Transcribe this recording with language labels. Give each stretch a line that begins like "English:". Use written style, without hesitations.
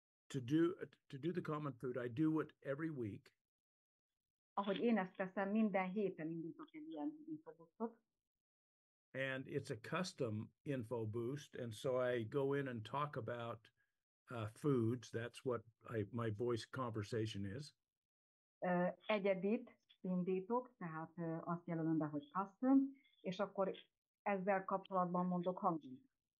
English: To do the common food, I do it every week.
Hungarian: Ahogy én ezt teszem, minden héten indítok egy ilyen infoboostot.
English: And it's a custom info boost, and so I go in and talk about foods. That's what my voice conversation is.
Hungarian: Egyedit indítok, tehát azt jelölöm be, hogy custom, és akkor ezzel kapcsolatban mondok hangot.